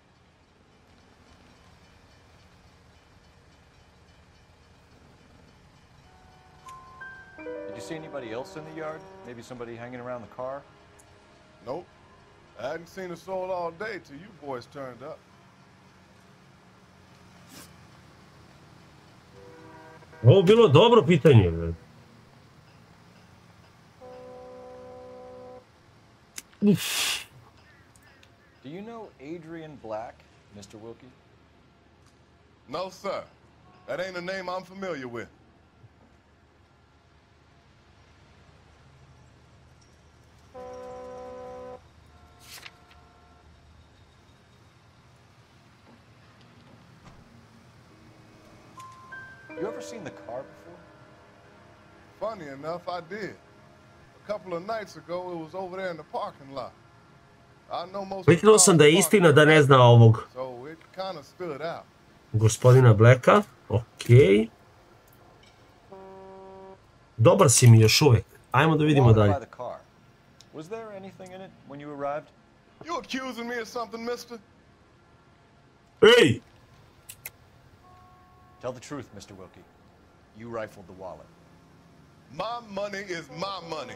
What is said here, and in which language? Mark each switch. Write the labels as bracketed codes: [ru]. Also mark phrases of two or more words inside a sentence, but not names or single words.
[en] Did you see anybody else in the yard? Maybe somebody hanging around the car? Nope. I hadn't seen a soul all day till you boys turned up. [sr] Ovo bilo dobro pitanje, brate. [en] Do you know Adrian Black, Mr. Wilkie? No, sir. That ain't a name I'm familiar with. You ever seen the car before? Funny enough, I did. A couple of nights ago, it was over there in the parking lot. I know most of the [sr] Viknuo sam da je istina da ne zna ovog [en] so it kind of stood out. [sr] gospodina Blacka. Okej. Dobar si mi još uvek. Ajmo da vidimo dalje. [en] Was there anything in it when you arrived? You accusing me of something, mister? Hey! Tell the truth, Mr. Wilkie. You rifled the wallet. My money is my money.